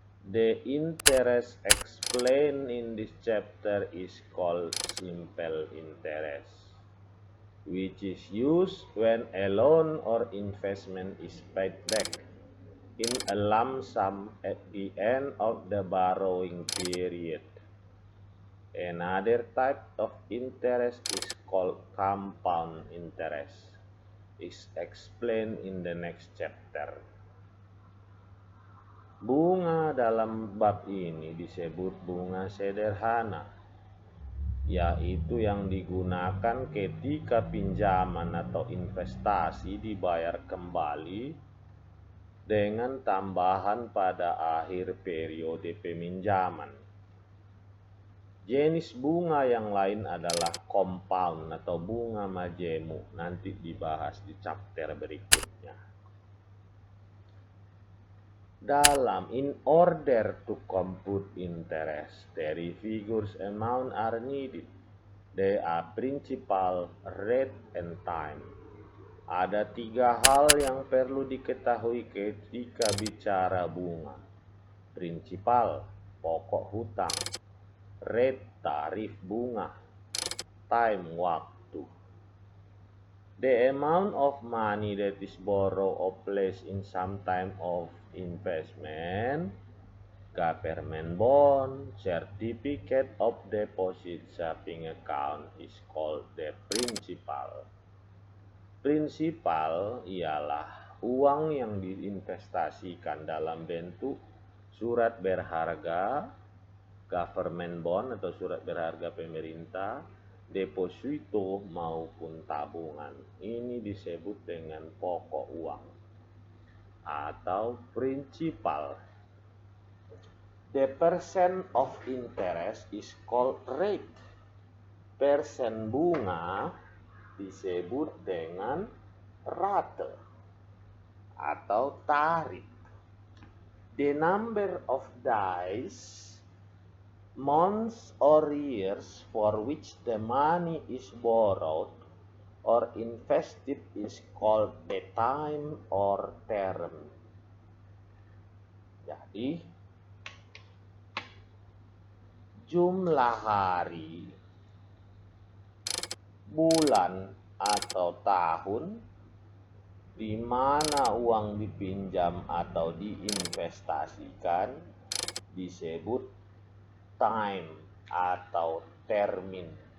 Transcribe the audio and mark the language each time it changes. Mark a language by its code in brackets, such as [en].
[en] The interest explained in this chapter is called simple interest, which is used when a loan or investment is paid back in a lump sum at the end of the borrowing period. Another type of interest is called compound interest. Is explained in the next chapter. [id] Bunga dalam bab ini disebut bunga sederhana, yaitu yang digunakan ketika pinjaman atau investasi dibayar kembali dengan tambahan pada akhir periode peminjaman. Jenis bunga yang lain adalah compound atau bunga majemuk, nanti dibahas di chapter berikutnya. [en] In order to compute interest, three figures amount are needed. They are principal, rate, and time. [id] Ada 3 hal yang perlu diketahui ketika bicara bunga. Prinsipal, pokok hutang. Rate, tarif bunga. Time, waktu. [en] The amount of money that is borrowed or placed in some type of investment, government bond, certificate of deposit, saving account is called the principal. [id] Prinsipal ialah uang yang diinvestasikan dalam bentuk surat berharga, government bond atau surat berharga pemerintah, deposito maupun tabungan. Ini disebut dengan pokok uang atau prinsipal. [en] The percent of interest is called rate. [id] Persen bunga disebut dengan rate atau tarif. [en] The number of days, months or years for which the money is borrowed or invested is called the time or term. [id] Jadi jumlah hari, bulan atau tahun di mana uang dipinjam atau diinvestasikan disebut time atau termin.